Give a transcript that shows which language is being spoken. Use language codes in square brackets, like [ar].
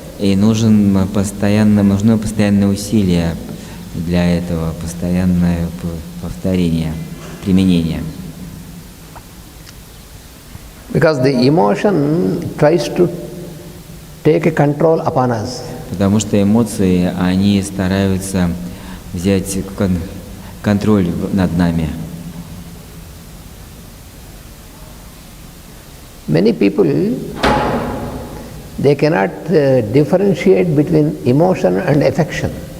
[ru] И нужно постоянное усилие для этого, постоянное повторение. применения. [en] Because the emotion tries to take a control upon us. [ru] Потому что эмоции, они стараются взять контроль над нами. [en] Many people, they cannot differentiate between emotion and affection.